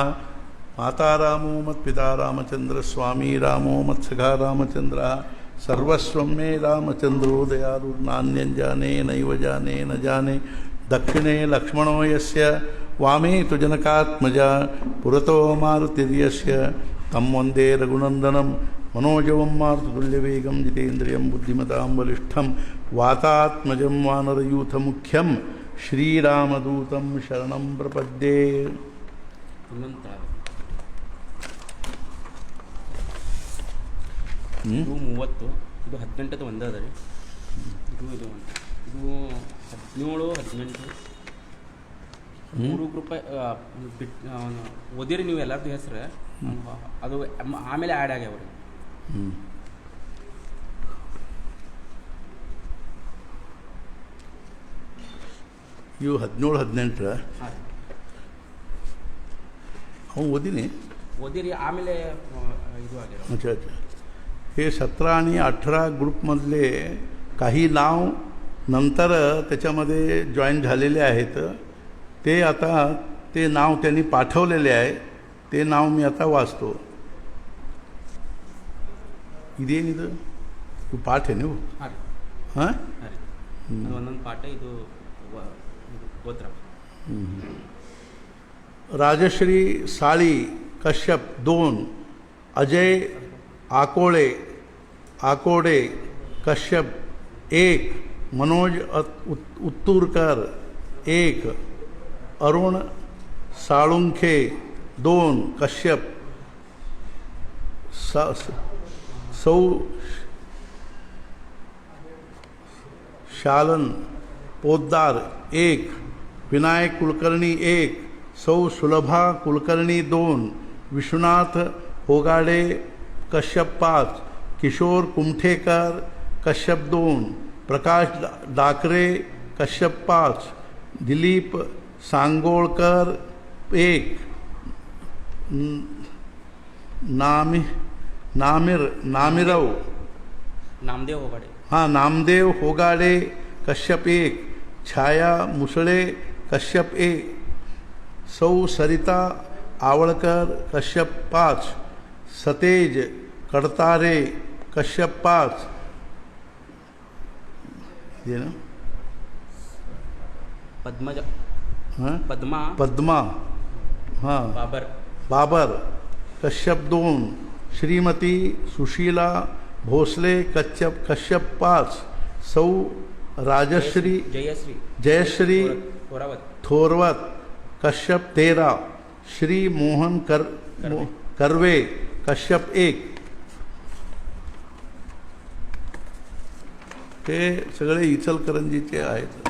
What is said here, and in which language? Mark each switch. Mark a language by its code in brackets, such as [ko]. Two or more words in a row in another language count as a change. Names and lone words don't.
[sa] माता रामो मत्पिता रामचंद्र स्वामी रामो मत्सखा रामचंद्रः सर्वस्वं मे रामचंद्रो दयालु नान्यं जाने नैव जाने न जाने दक्षिणे लक्ष्मणो यस्य वामे तु जनकात्मजा पुरतो मारुतिर्यस्य तं वन्दे रघुनन्दनं मनोजवं मारुततुल्यवेगं जितेन्द्रियं बुद्धिमतां बलिष्ठं वातात्मजं वानरयूथमुख्यं श्रीरामदूतं शरणं प्रपद्ये। [kn] ಇದು 30 ಇದು 18 ಒಂದೇ ಅದ ರೀ ಇದು 17 18 3 ಗ್ರೂಪ್ ಓದಿರಿ ನೀವು ಎಲ್ಲರದ್ದು ಹೆಸರು ಅದು ಆಮೇಲೆ ಆ್ಯಡ್ ಆಗ್ಯಾವ ರೀ ಇವು 17 18 अहो ಓದಿರಿ ಆಮೇಲೆ [mr] अच्छा अच्छा हे 17 आणि 18 ग्रुपमधले काही नाव नंतर त्याच्यामध्ये जॉईन झालेले आहेत ते आता ते नाव त्यांनी पाठवलेले आहे ते नाव मी आता वाचतो [kn] ಇದೇನಿದು ಪಾಠ ನೀವು ಹಾಂ ಒಂದೊಂದು ಪಾಠ ಇದು ಗೋತ್ರ [mr] राजश्री साळी कश्यप 2 अजय आकोडे कश्यप 1 मनोज उत्तूरकर 1 अरुण साळुंखे 2 कश्यप सौ शालन पोद्दार 1 विनायक कुलकर्णी 1 सौ सुलभा कुलकर्णी 2 विश्वनाथ होगाडे कश्यप 5 किशोर कुमठेकर कश्यप 2 प्रकाश डाकरे कश्यप 5 दिलीप सांगोळकर 1 नामिरव नामदेव होगाडे हाँ नामदेव होगाडे कश्यप 1 छाया मुसळे कश्यप 1 सौ सरिता आवळकर कश्यप 5 सतेज कडतारे कश्यप 5 ये ना पद्मजा हाँ पद्मा हाँ बाबर कश्यप 2 श्रीमती सुशीला भोसले कश्यप 5 सौ राजश्री जयश्री थोरवत कश्यप 13 श्री मोहन कर्वे कश्यप 1 हे सगळे इचलकरंजीचे आहेत.